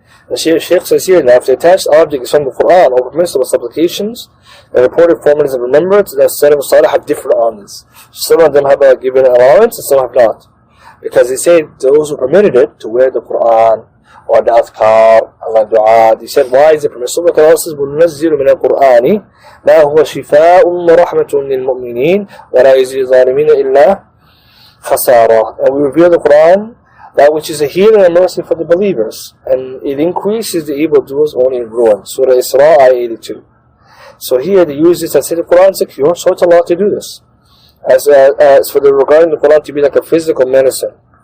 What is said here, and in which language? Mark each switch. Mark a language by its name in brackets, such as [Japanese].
[English] The Shaykh says here, now if the attached object is from the Quran or permissible supplications, the reported formulas of remembrance, that Salaf al-Salih have different on this. Some of them have given allowance and some have not. Because they say those who permitted it to wear the Quran or the Adhkar, Allah Dua, they said, why is it permissible? Because Allah says, [Arabic] وَنُنَزِّلُ مِنَ الْقُرْآنِ مَا هُوَ شِفَاءٌ وَرَحْمَةٌ لِلْمُؤْمِنِينَ وَلَا يَزِيدُ الظَّالِمِينَ إِلَّا خَسَارًا. [English] And we reveal the Quran, that which is a healing and mercy for the believers, and it increases the evildoers only in ruin. Surah Isra, Ayah 82. So here they use this and say the Quran is secure, so it's allowed to do this. As for the regarding the Quran to be like a physical medicine.